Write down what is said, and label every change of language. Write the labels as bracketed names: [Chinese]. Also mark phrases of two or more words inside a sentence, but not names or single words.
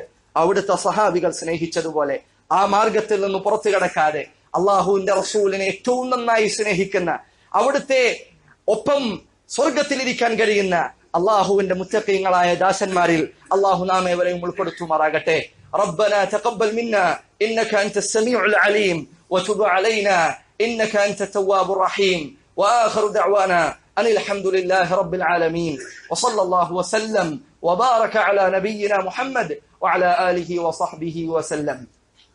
[Malayalam] അവിടുത്തെ സഹാബികൾ സ്നേഹിച്ചതുപോലെ ആ മാർഗത്തിൽ നിന്ന് പുറത്തു കടക്കാതെ അള്ളാഹുവിന്റെ റസൂലിനെ ഏറ്റവും നന്നായി സ്നേഹിക്കുന്ന, അവിടുത്തെ ഒപ്പം സ്വർഗത്തിലിരിക്കാൻ കഴിയുന്ന അള്ളാഹുവിന്റെ മുത്തഖീങ്ങളായ ദാസന്മാരിൽ അള്ളാഹു നാം ഏവരെയും ഉൾപ്പെടുത്തുമാറാകട്ടെ. [Arabic] ربنا تقبل منا إنك أنت السميع العليم وتب علينا إنك أنت التواب الرحيم وآخر دعوانا أن الحمد لله رب العالمين وصلى الله وسلم وبارك على نبينا محمد وعلى آله وصحبه وسلم.